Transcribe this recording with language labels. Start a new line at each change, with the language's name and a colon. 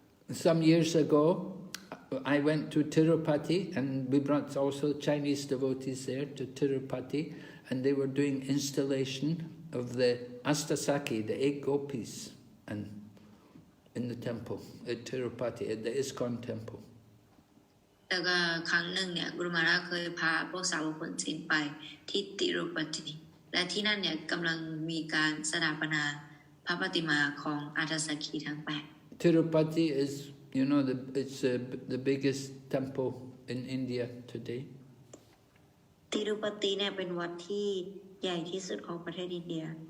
English: Some years ago, I went to Tirupati and we brought also Chinese devotees there to Tirupati and they were doing installation of the Astasaki, the 8 gopis, and in the temple at Tirupati, at the ISKCON temple.
Thai: แล้วก็ครั้งหนึ่งเนี่ยกุรุมาราเคยพาพวกสาวกคนจีนไปที่ติรุปติและที่นั่นเนี่ยกำลังมีการสถาปนาพระปฏิมาของอาทาสกีทั้ง 8
English: Tirupati is, you know, it's the biggest temple in India today.
Thai: ติรุปติเนี่ยเป็นวัดที่ใหญ่ที่สุดของประเทศอินเดีย